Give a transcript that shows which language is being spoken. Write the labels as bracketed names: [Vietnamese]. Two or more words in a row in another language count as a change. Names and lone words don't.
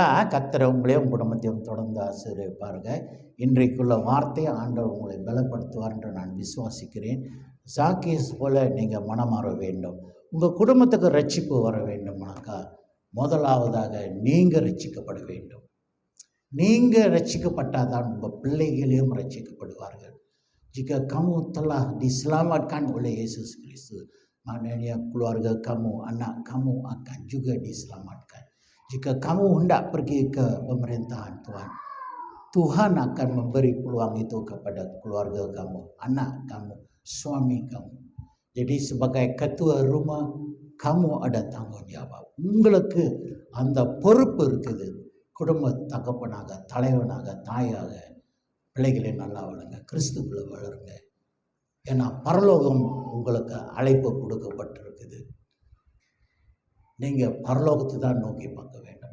[Tamil] கர்த்தர் உங்களையும் குடும்பத்தையும் தொடர்ந்து ஆசீர்வதிப்பாருங்க. இன்றைக்குள்ள வார்த்தையை ஆண்டவர் உங்களை பலப்படுத்துவார் என்று நான் விசுவாசிக்கிறேன். சாக்கேஸ் போல் நீங்கள் மனமாற வேண்டும். உங்கள் குடும்பத்துக்கு ரட்சிப்பு வர வேண்டும்னாக்கா முதலாவதாக நீங்கள் ரட்சிக்கப்பட வேண்டும். நீங்கள் ரட்சிக்கப்பட்டால் தான் உங்கள் பிள்ளைகளையும் ரட்சிக்கப்படுவார்கள். [Malay] Jika kamu telah diselamatkan oleh Yesus Kristus, maknanya keluarga kamu, anak kamu akan juga diselamatkan. Jika kamu hendak pergi ke pemerintahan Tuhan, Tuhan akan memberi peluang itu kepada keluarga kamu, anak kamu, suami kamu. Jadi sebagai ketua rumah, kamu ada tanggung jawab. [Tamil] உங்களுக்கு அந்த பொறுப்பு இருக்குது. குடும்ப தகப்பனாக, தலைவனாக, தாயாக பிள்ளைகளை நல்லா வளருங்க, கிறிஸ்துக்குள்ள வளருங்க. ஏன்னா பரலோகம் உங்களுக்கு அழைப்பு கொடுக்கப்பட்டிருக்குது. நீங்கள் பரலோகத்தை தான் நோக்கி பார்க்க வேண்டும்.